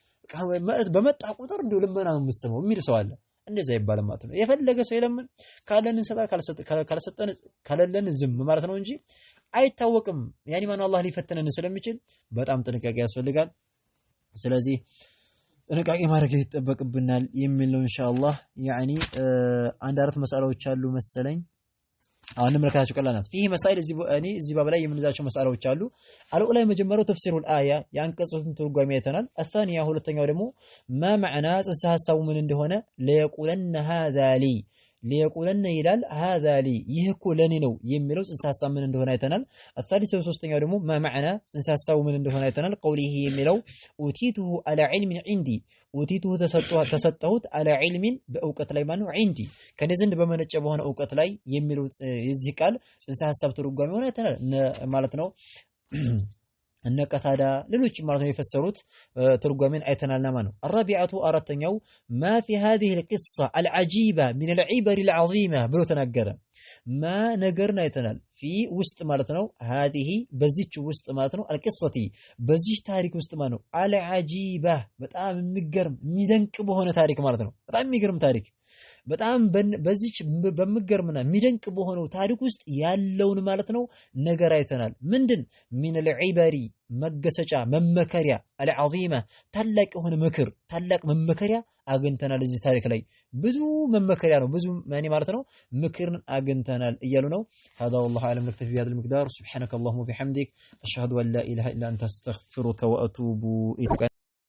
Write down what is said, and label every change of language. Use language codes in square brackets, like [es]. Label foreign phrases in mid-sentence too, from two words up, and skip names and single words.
[am] በመጣ ቁጥር እንደው ልመና ነው የምትሰማው የሚል ሰው አለ እንደዛ ይባላል ማለት ነው የፈለገ ሰው ይለምን ካለን እንሰጣ ካልሰጠን ካለለን ዝም ማለት ነው እንጂ አይታወቅም ያኒ ማን አላህ ሊፈተነን ስለሚችል በጣም ጥንቃቄ ያስፈልጋል ስለዚህ ጥንቃቄ ማድረግ ይተበቅብናል የሚል ነው ኢንሻአላህ ያኒ አንድ አራት መስአላዎች አሉ መሰለኝ አሁን ምልክታቸው ቀላናት [ar] فيه مسائل [am] እዚህ ባብ ላይ የምንዛቸው መስአላዎች አሉ አልኡላ የመጀመሪያው ተፍሲሩል አያ ያንቀጹትን ትርጓሜ አይተናል الثانية ሁለተኛው ደግሞ [ar] ما معنى [am] ጽንሰ ሐሳቡ ምን እንደሆነ ليقولن [ar] هذا لي ليقولن [am] ይላል [ar] هذا لي [am] ይህ እኮ ለኔ ነው የሚለው ጽንሰ ሐሳብ ምን እንደሆነ አይተናል الثالث ሶስተኛው ደግሞ [ar] ما معنى [am] ጽንሰ ሐሳቡ ምን እንደሆነ አይተናል قوله የሚለው [ar] أوتيته على علم عندي [am] ኡቲቱሁ ተሰጠሁት [ar] على علم [am] በእውቀት ላይ ማነው عندي ከኔ ዘንድ በመነጨ በሆነ እውቀት ላይ የሚለው የዚህ ቃል ጽንሰ ሐሳብ ትርጓሜ ሆነ አይተናል ማለት ነው እነ ቀታዳ ሌሎች ማለት ነው የፈሰሩት ትርጓሜን አይተናልና ማለት ነው الرابعه አራተኛው [ar] ما في هذه القصه العجيبه من العبر العظيمه [am] ብሎ ተናገረ ما ነገርና አይተናል في ውስጥ ማለት ነው هذه በዚች ውስጥ ማለት ነው القصه በዚች ታሪክ ውስጥ ማለት ነው العجيبه በጣም የሚገርም የሚደንቅ በሆነ ታሪክ ማለት ነው በጣም የሚገርም ታሪክ በጣም በዚች በመገርምና የሚደንቅ በሆነው ታሪክ ውስጥ ያለውን ማለት ነው ነገር አይተናል ምንድን [ar] من العبر [am] መገሰጫ መመከሪያ العظيمه ታላቅ የሆነ ምክር ታላቅ መመከሪያ አግኝተናል እዚህ ታሪክ ላይ ብዙ መመከሪያ ነው ብዙ ማኒ ማለት ነው ምክርን አግኝተናል እያሉ ነው [ar] هذا والله اعلم نكتفي بهذا المقدار سبحانك اللهم وبحمدك اشهد ان لا اله الا انت استغفرك واتوب اليك